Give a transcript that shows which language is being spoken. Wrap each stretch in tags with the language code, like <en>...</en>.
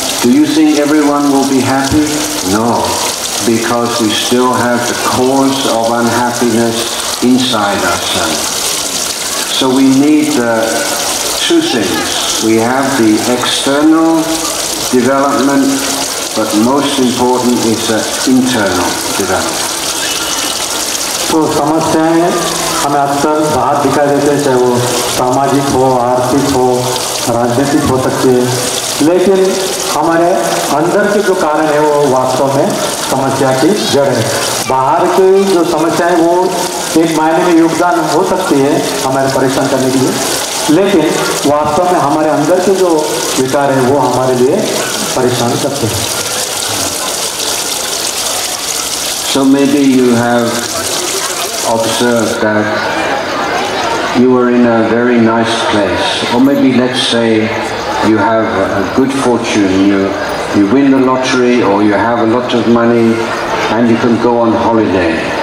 <en>Do you think everyone will be happy? No, because we still have the cause of unhappiness inside ourselves. So we need two things. We have the external development, but most important is the internal development.</en> <hi>तो समस्याएं हमें अक्सर बाहर दिखाई देते हैं, चाहे वो सामाजिक हो, आर्थिक हो, राजनीतिक हो सकती है, लेकिन हमारे अंदर के जो कारण है वो वास्तव में समस्या की जड़ है। बाहर की जो समस्याएं वो एक मायने में योगदान हो सकती है हमारे परेशान करने के लिए, लेकिन वास्तव में हमारे अंदर के जो विकार है वो हमारे लिए परेशान करते हैं।</hi> <en>So maybe you have observed that you were in a very nice place, or maybe let's say you have a good fortune, you win the lottery, or you have a lot of money and you can go on holiday.</en>